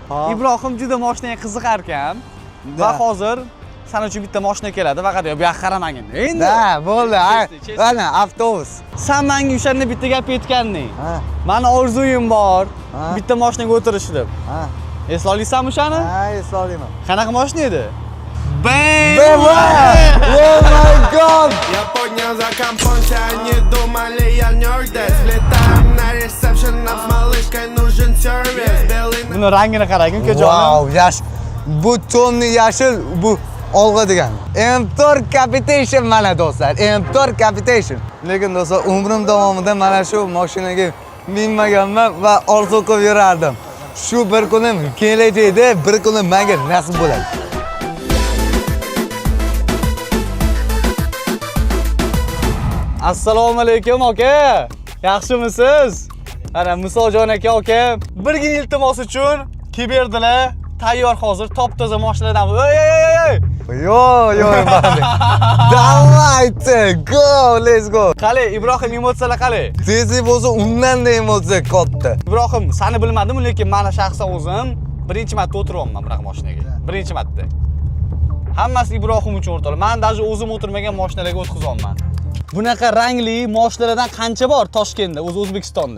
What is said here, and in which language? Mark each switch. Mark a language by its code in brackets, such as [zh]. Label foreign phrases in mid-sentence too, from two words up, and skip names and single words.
[uz] Ibrohim juda mashinaga qiziqar ekan. Va hozir sen uchun bitta mashina keladi, faqat bu yoqqa qaramagin. Endi. Da, bo'ldi. Mana avtobus. Sen menga o'shanda bitta gap aytganding. Ha. Mani orzuyim bor. Ha. Bitta mashinaga o'tirish deb. Ha. Esla olsanmi o'shani? Ha, eslamayman. Qanaqa mashina edi? [en] Oh my god! [ru] Я поднял за компонча, они думали, я нёрдес. Влетаем на ресепшн, нам с малышкой нужен сервис. Белый [uz] Buni rangini qarang, ukajonim. Wow, yash. Bu tomni yashil, bu olg'a degan. M4 Capitation mana do'stlar. M4 Capitation. Lekin do'stlar, umrim davomida mana shu mashinaga minmaganman va orzu qilib yurardim. Shu bir kunim kelajakda bir kunim menga nasib bo'ladi. Assalomu alaykum aka. Yaxshimisiz? Ana Musojon aka aka, birgina iltimos uchun kelib berdilar. Tayyor hozir top-toza mashinalardan. Yo, mani. [ru] Давайте, [en] go, let's go. [uz] Qale, Ibrohim emotsiyalar qale. Tezlik bo'lsa, undan-da emotsiya katta. Ibrohim, seni bilmadim, lekin meni shaxsan o'zim birinchi marta o'tiryapman bunaqa mashinaga. Birinchi marta. Hammasi Ibrohim uchun o'rtoqlar. Men даже o'zim o'tirmagan mashinalarga o'tqizyapman. Bunaqa rangli mashinalardan qancha bor Toshkentda, O'zbekistonda?